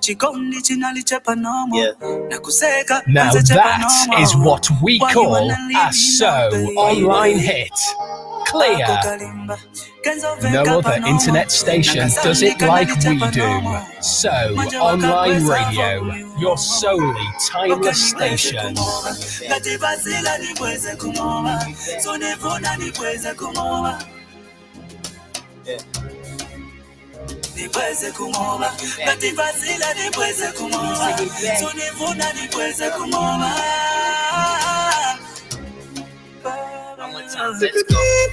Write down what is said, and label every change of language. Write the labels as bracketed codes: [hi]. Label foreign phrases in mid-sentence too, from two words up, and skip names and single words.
[en] Now that is what we call a So Online hit. Clear. No other internet station does it like we do. So Online Radio, your solely timeless station. [ny] Nibweze kumova, ngativazila nibweze kumova, sunifuna nibweze kumova. [en] Let's go.